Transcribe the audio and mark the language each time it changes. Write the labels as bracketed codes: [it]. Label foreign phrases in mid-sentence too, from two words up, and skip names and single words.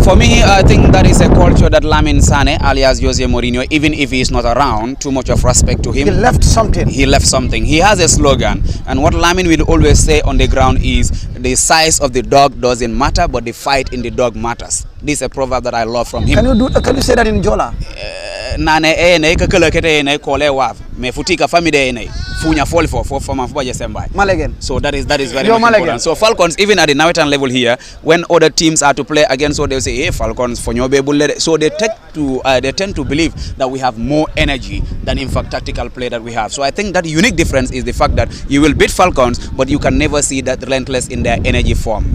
[en] For me, I think that is a culture that Lamin Sane, alias Jose Mourinho, even if he is not around, too much of respect to him. He left something. He left something. He has a slogan, and what Lamin will always say on the ground is, the size of the dog doesn't matter, but the fight in the dog matters. This is a proverb that I love from him. Can you say that in Jola? [dyo] Nane ene kakala kete ene kole wav me futika family ene funya fall for mafuba Sembai. Malagan. [en] So that is very much important. So Falcons, even at the Nawetan level here, when other teams are to play against, so they'll say, hey, Falcons for your baby. So they tend to believe that we have more energy than in fact tactical play that we have. So I think that unique difference is the fact that you will beat Falcons, but you can never see that relentless in their energy form.